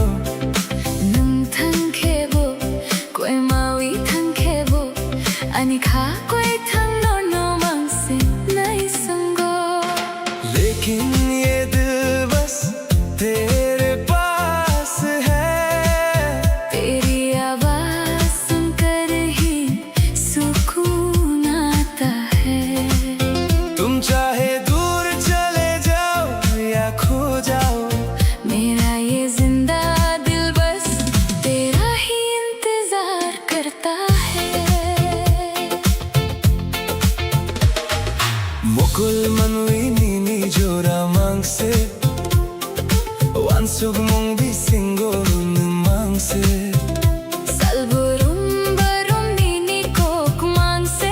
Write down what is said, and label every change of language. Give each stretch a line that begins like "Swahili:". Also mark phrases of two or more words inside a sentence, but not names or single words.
Kok Borok: Nung thang khebo koi mawi thang khebo ani kha koi thang no mang se nai sango
Hindi: लेकिन ये दिल बस तेरे पास है तेरी आवाज सुनकर ही सुकून आता है। तुम चाहे दूर चले जाओ या खो जाओ मेरा ये जिंदा दिल बस तेरा ही इंतजार करता है।
Kok Borok: Mukul manui nini jora mangse Wansug mong bisingo mangse Salburum barum nini kok mangse